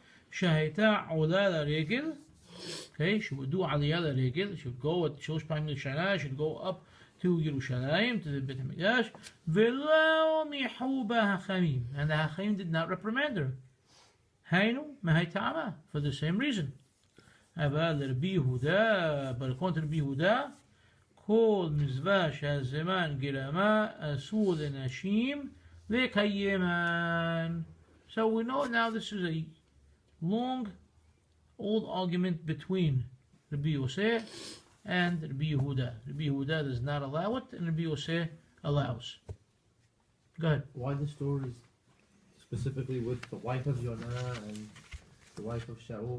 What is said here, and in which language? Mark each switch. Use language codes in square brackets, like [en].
[he] שהייתה עולה לרגל, [en] okay, she would do עלייה לרגל, she would go at 3 פעמים לשנה, she would go up to ירושלים, to the בית המקדש, [he] ולא ניחו בה החכמים, [en] and the Hakhamim did not reprimand her. [he] היינו, מהי טעמה? [en] For the same reason. [he] אבל רבי יהודה, [en] but according to [he] רבי יהודה, כל מצווה שהזמן גרמה אסור לנשים לקיימן. [en] So we know now this is a long, old argument between Rabbi Yosef and Rabbi Yehuda. Rabbi Yehuda does not allow it, and Rabbi Yosef allows. Go ahead. Why the stories specifically with the wife of Yonah and the wife of Shaul?